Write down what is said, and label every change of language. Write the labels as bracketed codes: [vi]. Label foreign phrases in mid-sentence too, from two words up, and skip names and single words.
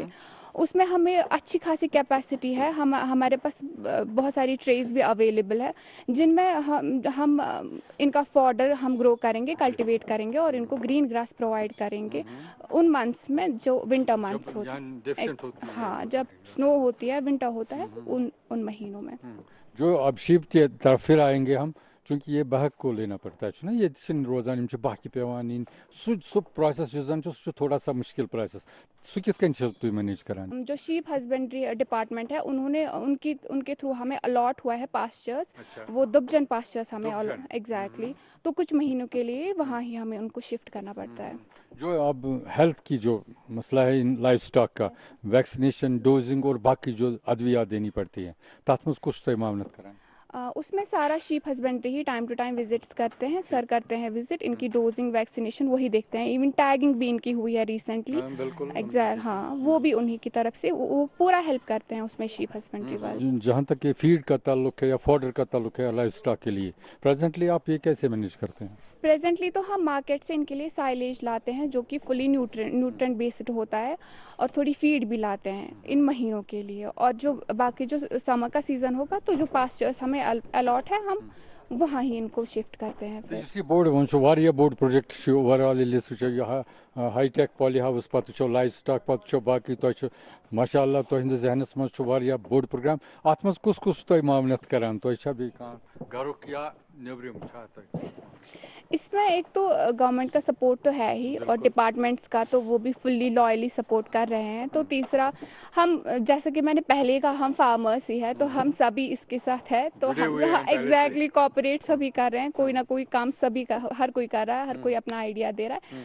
[hi] उसमें हमें अच्छी खासी कैपेसिटी है, हमारे पास बहुत सारी ट्रेज भी अवेलेबल है, जिनमें हम इनका फॉडर हम ग्रो करेंगे, कल्टीवेट करेंगे और इनको [en] green grass [hi] प्रोवाइड करेंगे उन मंथ्स में जो [en] winter months [hi] होते हैं। हाँ, जब स्नो होती है, विंटर होता है, उन महीनों में। जो अब शीप की तरफ फिर आएंगे हम, चूंकि ये बहक को लेना पड़ता है ना, [ks] ये रोजान बहक पेवान इन सु प्रोसेस [hi] थोड़ा सा मुश्किल प्रोसेस, [ks] सु कित कन तुम मैनेज करान? [hi] जो [en] sheep husbandry department [hi] है, उन्होंने उनके थ्रू हमें अलॉट हुआ है पास्चर्स, वो दुबजन पास्चर्स हमें एग्जैक्टली, तो कुछ महीनों के लिए वहाँ ही हमें उनको शिफ्ट करना पड़ता है। जो अब हेल्थ की जो मसला है इन लाइफ स्टॉक का, वैक्सीनेशन, डोजिंग और बाकी जो अद्वियात देनी पड़ती है, [ks] तथ मज कुछ तो मामलत करान? [hi] उसमें सारा [en] sheep husbandry [hi] ही [en] time to time visits [hi] करते हैं, सर करते हैं विजिट, इनकी डोजिंग, वैक्सीनेशन वही देखते हैं। इवन टैगिंग भी इनकी हुई है रिसेंटली, एग्जैक्ट, हाँ, वो भी उन्हीं की तरफ से, वो पूरा हेल्प करते हैं उसमें [en] sheep husbandry [hi] वाले। जहाँ तक ये फीड का ताल्लुक है या फॉडर का ताल्लुक है लाइफ स्टॉक के लिए, प्रेजेंटली आप ये कैसे मैनेज करते हैं? प्रेजेंटली तो हम मार्केट से इनके लिए साइलेज लाते हैं, जो कि [en] fully nutrient based [hi] होता है, और थोड़ी फीड भी लाते हैं इन महीनों के लिए। और जो बाकी जो समर का सीजन होगा, तो जो पास्चर्स हमें अलॉट है, हम वहाँ ही इनको शिफ्ट करते हैं फिर। [ks] बोर्ड वो बोर्ड [en] project overall hi-tech poly house [ks] पत् लाइफ स्टॉक पत् बाकी तो माशाअल्लाह तुहद जहनस मज बोर्ड प्रोग्राम, अत मज कुस कुस तुम मामलत करान, गरुक या नेबरिम? [hi] इसमें एक तो गवर्नमेंट का सपोर्ट तो है ही, और डिपार्टमेंट्स का तो वो भी [en] fully loyally support [hi] कर रहे हैं। तो तीसरा, हम जैसे कि मैंने पहले कहा, हम फार्मर्स ही है, तो हम सभी इसके साथ है, तो हम एग्जैक्टली कोऑपरेट सभी कर रहे हैं, कोई ना कोई काम सभी का, हर कोई कर रहा है, हर कोई अपना आइडिया दे रहा है।